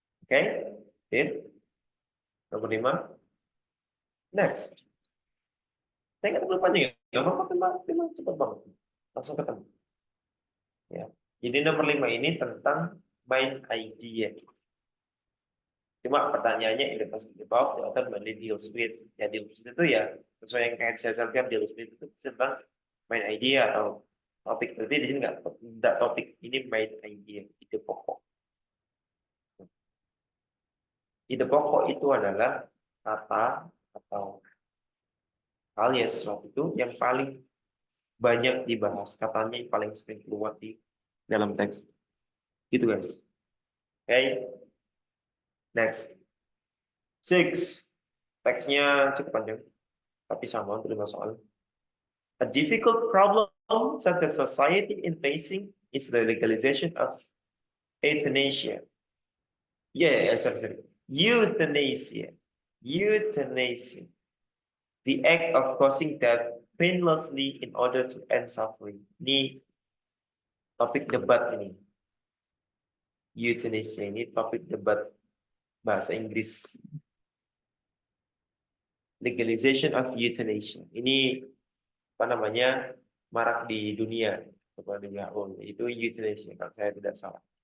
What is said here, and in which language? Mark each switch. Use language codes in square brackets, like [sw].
[id] Oke, nomor 5. Next. Saya nggak terlalu panjang ya. Nggak apa-apa, tema cepat banget. Langsung ketemu. Ya. Jadi nomor 5 ini tentang main idea. Cuma pertanyaannya [en] in the passage above, the author mainly deals with. [id] Ya, deals with itu ya, sesuai yang kayak saya sampaikan, deals with itu tentang main idea atau topik. Tapi di sini nggak topik, ini main idea, ide pokok. Ide pokok itu adalah kata atau hal ya sesuatu itu yang paling banyak dibahas, katanya yang paling sering keluar di dalam teks. Gitu guys. Oke, next. 6. Teksnya cukup panjang, tapi sama untuk 5 soal. [en] A difficult problem that the society is facing is the legalization of euthanasia. Yeah, sorry. Euthanasia. Euthanasia. The act of causing death painlessly in order to end suffering. [id] Ini topik debat ini. Euthanasia ini topik debat bahasa Inggris. Legalization of euthanasia. Ini apa namanya? Marak di dunia kepada WHO, itu euthanasia kalau saya tidak salah.